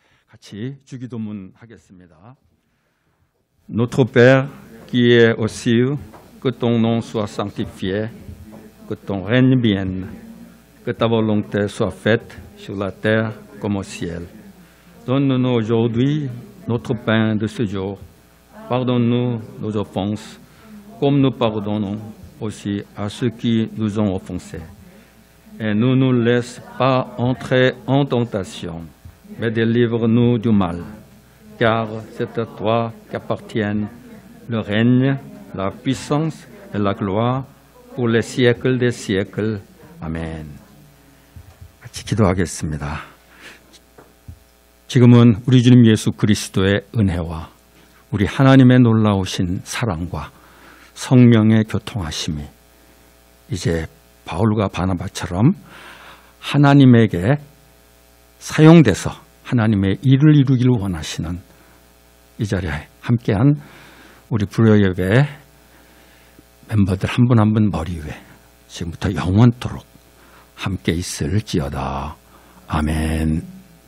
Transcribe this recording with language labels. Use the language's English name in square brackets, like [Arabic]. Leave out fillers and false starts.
[Korean] 같이 주기도문 하겠습니다. [French] Notre Père qui es aux cieux, que ton nom soit sanctifié, que ton règne vienne, que ta volonté soit faite sur la terre comme au ciel. Donne-nous aujourd'hui notre pain de ce jour. Pardonne-nous nos offenses, comme nous pardonnons aussi à ceux qui nous ont offensés. Et ne nous laisse pas entrer en tentation, mais délivre-nous du mal. Car c'est à toi qu'appartiennent le règne, la puissance et la gloire pour les siècles des siècles. [Korean] 아멘. 같이 기도하겠습니다. 지금은 우리 주님 예수 그리스도의 은혜와 우리 하나님의 놀라우신 사랑과 성령의 교통하심이 이제 바울과 바나바처럼 하나님에게 사용돼서 하나님의 일을 이루기를 원하시는 이 자리에 함께한 우리 불효예배 멤버들 한 분 한 분 머리 위에 지금부터 영원토록 함께 있을지어다. 아멘.